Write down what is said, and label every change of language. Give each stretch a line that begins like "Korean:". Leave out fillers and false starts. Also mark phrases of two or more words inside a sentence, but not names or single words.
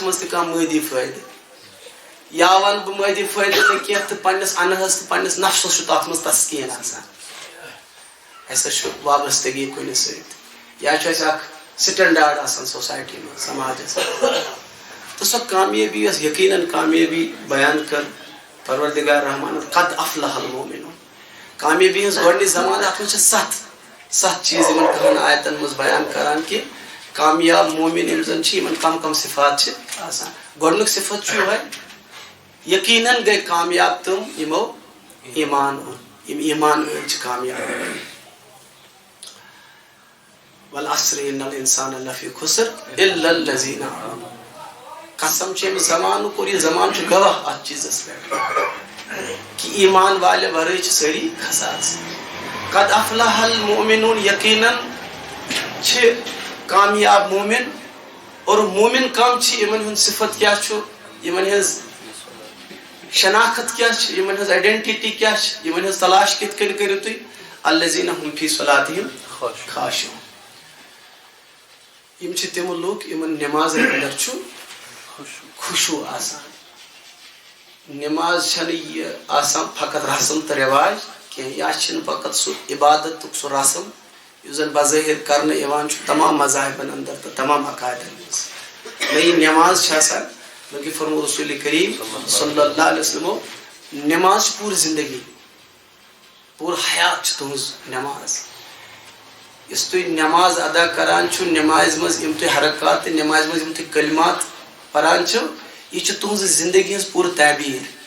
Kashmiri: منٛز تہِ کانٛہہ مٲدی فٲیدٕ یا ونہٕ بہٕ مٲدی فٲیدٕ نہٕ کینٛہہ تہٕ پننِس انہس تہٕ پننِس نفسس چھُ تتھ منٛز تسکیٖن آسان اَسہِ چھُ وابستگی کُنہِ سۭتۍ یا چھُ اَسہِ اکھ سٹینڈاڈ آسان سوسایٹی منٛز سماجس تہٕ سۄ کامیٲبی یۄس یقیٖنن کامیٲبی بیان کٔر پروردگار رحمان
Arabic: قد افلح المؤمنون
Kashmiri: کامیٲبی ہٕنٛز گۄڈنِچ زمانہٕ اتھ منٛز چھِ ستھ چیٖز یِمن کہن آیتن منٛز بیان کران کہِ کامیاب مومن یِم زن چھِ یِمن کم کم صفات چھِ آسان گۄڈنیُک صفت چھُ یِہوے یقیٖنن گٔے کامیاب تِم یِمو ایمان اوٚن یِم ایمان أنۍ چھِ کامیاب
Arabic: والعصر ان الانسان لفی خسر الا الذین آمنوا
Kashmiri: قسم چھِ أمۍ زمانُک اور یہِ زمانہٕ چھُ گواہ اتھ چیٖزس پٮ۪ٹھ کہ ایمان والے ورٲے چھِ سٲری خسارس
Arabic: قد افلح المؤمنون
Kashmiri: یقیٖنن چھِ کامیاب مومن اور مومن کم چھِ یِمن ہُنٛد صفت کیاہ چھُ یِمن ہٕنٛز شناخت کیاہ چھِ یِمن ہٕنٛز آیڈنٹٹی کیاہ چھِ یِمن ہٕنٛز تلاش کِتھ کٔنۍ کٔرِو تُہۍ
Arabic: الذین هم فی صلاتہم خاشعون
Kashmiri: یِم چھِ تِم لُکھ یِمن نٮ۪مازن انٛدر چھُ خُشوع آسان نٮ۪ماز چھنہٕ یہِ آسان فقط رسم تہٕ رٮ۪واج کینٛہہ یا چھِنہٕ فقط سُہ عبادتُک سُہ رسم یُس زن بظٲہر کرنہٕ یِوان چھُ تمام مذاہبن انٛدر تہٕ تمام عقایدن منٛز نہ یہِ نٮ۪ماز چھِ آسان بلکہِ فرمو رسول کریم
Arabic: صلی اللہ علیہ وسلمو
Kashmiri: نٮ۪ماز چھِ پوٗرٕ زندگی پوٗرٕ حیات چھِ تُہنٛز نٮ۪ماز یُس تُہۍ نٮ۪ماز ادا کران چھِو نٮ۪مازِ منٛز یِم تُہۍ حرکات تہٕ نٮ۪مازِ منٛز یِم تُہۍ کلمات پران چھِو یہِ چھِ تُہنٛزِ زندگی ہٕنٛز پوٗرٕ تعبیٖر